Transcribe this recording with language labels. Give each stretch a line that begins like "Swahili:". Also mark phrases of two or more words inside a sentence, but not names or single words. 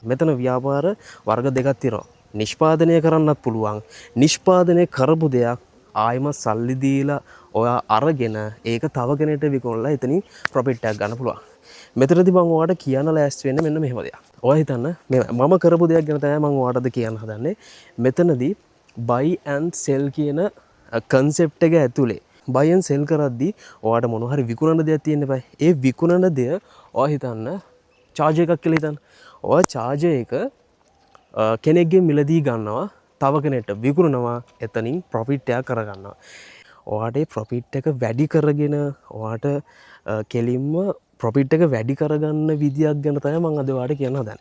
Sinhala: මෙතන ව්‍යාපාර වර්ග දෙකක් තියෙනවා. නිෂ්පාදනය කරන්නත් පුළුවන්. නිෂ්පාදනය කරපු දෙයක් ආයෙම සල්ලි දීලා ඔයා අරගෙන ඒක තව කෙනෙක්ට විකුණලා එතනින් ප්‍රොෆිට් එකක් ගන්න පුළුවන්. මෙතනදී මම ඔයාලට කියන්න ලෑස්ති වෙන්නේ මෙන්න මෙහෙම දෙයක්. ඔයා හිතන්න මම කරපු දෙයක් ගැන තමයි මම ඔයාලට කියන්න හදන්නේ. මෙතනදී
English: buy and sell
Sinhala: කියන concept එක ඇතුලේ
English: buy and sell
Sinhala: කරද්දී ඔයාලට මොන හරි විකුණන දෙයක් තියෙන්න බෑ. ඒ විකුණන දෙය ඔයා හිතන්න charge එකක් කියලා හිතන්න. ඔයා charge එක කෙනෙක්ගෙන් මිලදී ගන්නවා තව කෙනෙක්ට විකුණනවා එතනින් ප්‍රොෆිට් එකක් කරගන්නවා. ඔයාට ප්‍රොෆිට් එක වැඩි කරගෙන ඔයාට කෙලින්ම ප්‍රොෆිට් එක වැඩි කරගන්න විදියක් ගැන තමයි මම අද ඔයාලට කියන්න හදන්නේ.